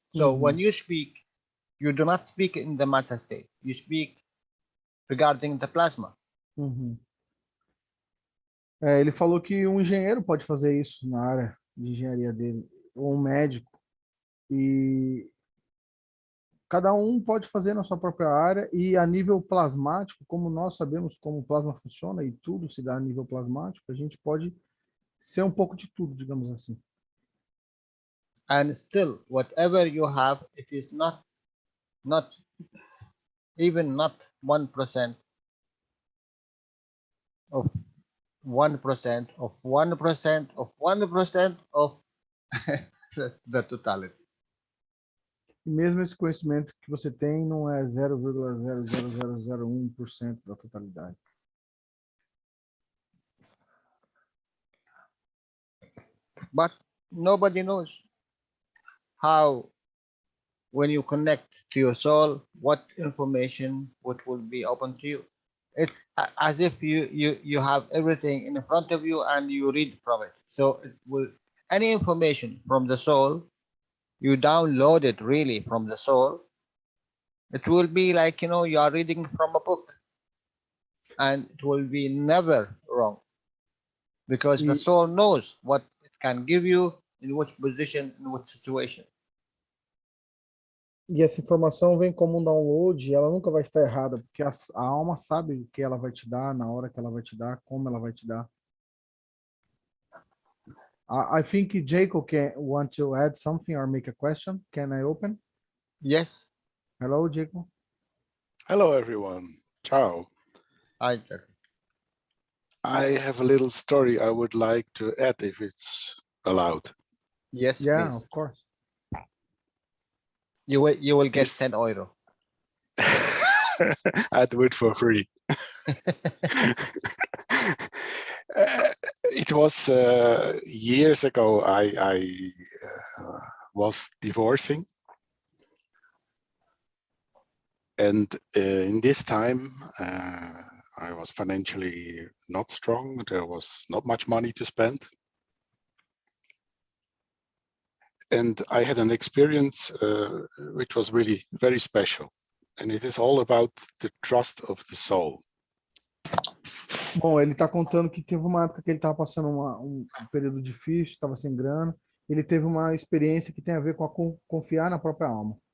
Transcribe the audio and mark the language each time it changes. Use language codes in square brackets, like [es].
[en] So when you speak, you do not speak in the matter state, you speak regarding the plasma. [pt] Ele falou que um engenheiro pode fazer isso na área de engenharia dele, ou um médico, e cada um pode fazer na sua própria área, e a nível plasmático, como nós sabemos como o plasma funciona e tudo se dá a nível plasmático, a gente pode ser um pouco de tudo, digamos assim. [en] And still, whatever you have, it is not even not 1% of 1% of 1% of 1% of the totality. [pt] E mesmo esse conhecimento que você tem não é 0,00001% da totalidade. [en] But nobody knows how, when you connect to your soul, what information will be open to you. It's as if you have everything in front of you and you read from it. So it will, any information from the soul, you download it really from the soul, it will be like, you are reading from a book, and it will be never wrong, because the soul knows what it can give you, in which position, in which situation. [pt] E essa informação vem como um download, e ela nunca vai estar errada, porque a alma sabe o que ela vai te dar, na hora que ela vai te dar, como ela vai te dar. [en] I think Jacob want to add something or make a question. Can I open? Yes. Hello, Jacob. Hello, everyone. Ciao. Hi, Jacob. I have a little story I would like to add, if it's allowed. Yes, Yeah, please. of course. You will get €10. I'd do it for free. It was years ago. I was divorcing, and in this time I was financially not strong. There was not much money to spend, and I had an experience which was really very special, and it is all about the trust of the soul. [pt] Bom, ele está contando que teve uma época que ele estava passando um período difícil, estava sem grana. Ele teve uma experiência que tem a ver com confiar na própria alma.